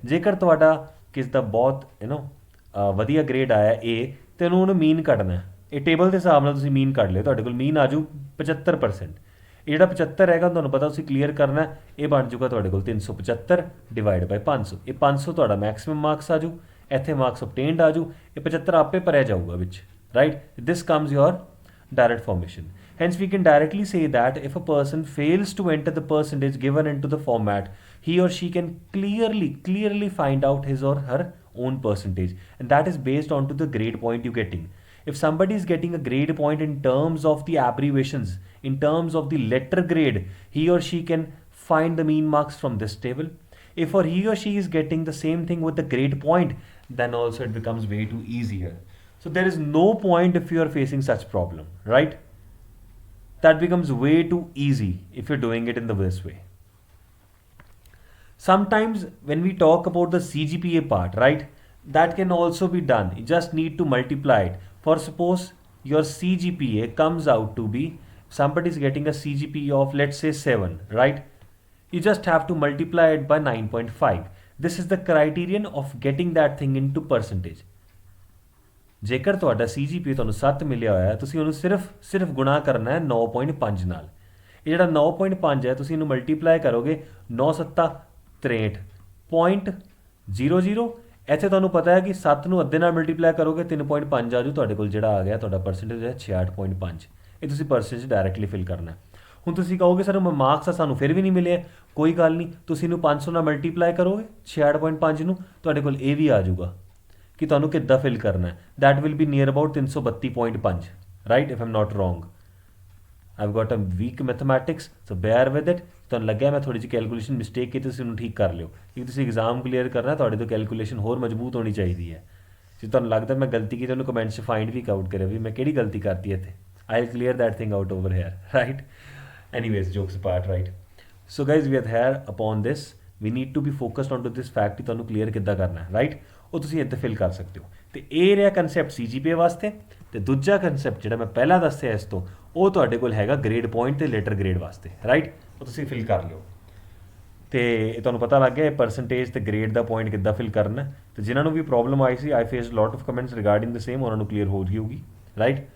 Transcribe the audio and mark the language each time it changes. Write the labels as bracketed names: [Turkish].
[Punjabi] ਜੇਕਰ ਤੁਹਾਡਾ ਕਿਸ ਦਾ ਬਹੁਤ ਵਧੀਆ ਗ੍ਰੇਡ ਆਇਆ A ਅਤੇ ਉਹਨੂੰ ਮੀਨ ਕੱਢਣਾ, ਇਹ ਟੇਬਲ ਦੇ ਹਿਸਾਬ ਨਾਲ ਤੁਸੀਂ ਮੀਨ ਕੱਢ ਲਿਓ, ਤੁਹਾਡੇ ਕੋਲ ਮੀਨ ਆ ਜੂ 75%। ਇਹ ਜਿਹੜਾ 75 ਹੈਗਾ ਤੁਹਾਨੂੰ ਪਤਾ ਤੁਸੀਂ ਕਲੀਅਰ ਕਰਨਾ, ਇਹ ਬਣ ਜੂਗਾ ਤੁਹਾਡੇ ਕੋਲ 375 ਡਿਵਾਈਡ ਬਾਈ 500। ਇਹ 500 ਤੁਹਾਡਾ ਮੈਕਸਿਮਮ ਮਾਰਕਸ ਆ ਜੂ, ਇੱਥੇ ਮਾਰਕਸ ਓਬਟੇਨਡ ਆ ਜੂ, ਇਹ 75 ਆਪੇ ਭਰਿਆ ਜਾਊਗਾ ਵਿੱਚ, [English] right? This comes your direct formation. Hence, we can directly say that if a person fails to enter the percentage given into the format, he or she can clearly find out his or her own percentage, and that is based on to the grade point you're getting. If somebody is getting a grade point in terms of the abbreviations, in terms of the letter grade, he or she can find the mean marks from this table. If or he or she is getting the same thing with the grade point, then also it becomes way too easier. So there is no point if you are facing such problem, right? That becomes way too easy if you're doing it in this way. Sometimes when we talk about the CGPA part, right, that can also be done. You just need to multiply it. For suppose your CGPA comes out to be, somebody is getting a CGPA of let's say 7, right? You just have to multiply it by 9.5. This is the criterion of getting that thing into percentage. [Punjabi] ਜੇਕਰ ਤੁਹਾਡਾ CGPA ਤੁਹਾਨੂੰ 7 ਮਿਲਿਆ ਹੋਇਆ ਹੈ, ਤੁਸੀਂ ਉਹਨੂੰ ਸਿਰਫ ਗੁਣਾ ਕਰਨਾ ਹੈ 9.5 ਨਾਲ। ਇਹ ਜਿਹੜਾ 9.5 ਹੈ ਤੁਸੀਂ ਇਹਨੂੰ ਮਲਟੀਪਲਾਈ ਕਰੋਗੇ 9 7 63.00। ਇੱਥੇ ਤੁਹਾਨੂੰ ਪਤਾ ਹੈ ਕਿ 7 ਨੂੰ ਅੱਧੇ ਨਾਲ ਮਲਟੀਪਲਾਈ ਕਰੋਗੇ 3.5 ਆ ਜੂ ਤੁਹਾਡੇ ਕੋਲ, ਜਿਹੜਾ ਆ ਗਿਆ ਤੁਹਾਡਾ ਪਰਸੈਂਟੇਜ ਹੈ 66.5। ਇਹ ਤੁਸੀਂ ਪਰਸੈਂਟੇਜ ਡਾਇਰੈਕਟਲੀ ਫਿਲ ਕਰਨਾ ਹੈ। ਹੁਣ ਤੁਸੀਂ ਕਹੋਗੇ ਸਰ ਮਾਰਕਸ ਸਾਨੂੰ ਫਿਰ ਵੀ ਨਹੀਂ ਮਿਲੇ, ਕੋਈ ਗੱਲ ਨਹੀਂ, ਤੁਸੀਂ ਇਹਨੂੰ 500 ਨਾਲ ਮਲਟੀਪਲਾਈ ਕਰੋਗੇ 66.5 ਨੂੰ, ਤੁਹਾਡੇ ਕੋਲ ਇਹ ਵੀ ਆ ਜਾਊਗਾ ਕਿ ਤੁਹਾਨੂੰ ਕਿੱਦਾਂ ਫਿਲ ਕਰਨਾ ਹੈ। [English] That will be near about 332.5, right, if I'm not wrong. I've got a weak mathematics, so bear with it. [Punjabi] ਤੁਹਾਨੂੰ ਲੱਗਿਆ ਮੈਂ ਥੋੜੀ ਜਿਹੀ ਕੈਲਕੂਲੇਸ਼ਨ ਮਿਸਟੇਕ ਕੀਤੀ, ਤੁਸੀਂ ਉਹਨੂੰ ਠੀਕ ਕਰ ਲਿਓ, ਕਿਉਂਕਿ ਤੁਸੀਂ ਐਗਜ਼ਾਮ ਕਲੀਅਰ ਕਰਨਾ, ਤੁਹਾਡੇ ਤੋਂ ਕੈਲਕੂਲੇਸ਼ਨ ਹੋਰ ਮਜ਼ਬੂਤ ਹੋਣੀ ਚਾਹੀਦੀ ਹੈ। ਜੇ ਤੁਹਾਨੂੰ ਲੱਗਦਾ ਮੈਂ ਗਲਤੀ ਕੀਤੀ, ਉਹਨੂੰ ਕਮੈਂਟ 'ਚ ਫਾਈਂਡ ਵੀ ਆਊਟ ਕਰਿਆ ਵੀ ਮੈਂ ਕਿਹੜੀ ਗਲਤੀ ਕਰਤੀ ਇੱਥੇ। [English] I will clear that thing out over here, right. Anyways, jokes apart, right? So guys, we are here upon this. We need to be focused on to this fact [Punjabi] ਕਿ ਤੁਹਾਨੂੰ clear ਕਿੱਦਾਂ ਕਰਨਾ ਹੈ, [English] Right. [Punjabi] ਉਹ ਤੁਸੀਂ ਇੱਥੇ fill ਕਰ ਸਕਦੇ ਹੋ। ਤੇ ਇਹ ਰਿਹਾ ਕਨਸੈਪਟ CGPA ਵਾਸਤੇ। ਤੇ ਦੂਜਾ ਕਨਸੈਪਟ ਜਿਹੜਾ ਮੈਂ ਪਹਿਲਾਂ ਦੱਸਿਆ ਇਸ ਤੋਂ, ਉਹ ਤੁਹਾਡੇ ਕੋਲ ਹੈਗਾ ਗ੍ਰੇਡ ਪੁਆਇੰਟ ਤੇ ਲੈਟਰ ਗ੍ਰੇਡ ਵਾਸਤੇ, ਰਾਈਟ। ਉਹ ਤੁਸੀਂ ਫਿਲ ਕਰ ਲਿਓ। ਤੇ ਤੁਹਾਨੂੰ ਪਤਾ ਲੱਗ ਗਿਆ ਪਰਸੈਂਟੇਜ ਤੇ ਗ੍ਰੇਡ ਦਾ ਪੁਆਇੰਟ ਕਿੱਦਾਂ ਫਿਲ ਕਰਨਾ। ਤੇ ਜਿਨ੍ਹਾਂ ਨੂੰ ਵੀ problem I ਸੀ, [English] I face lot of comments regarding the same, [Punjabi] ਉਹਨਾਂ ਨੂੰ ਕਲੀਅਰ ਹੋ ਗਈ ਹੋਊਗੀ, ਰਾਈਟ।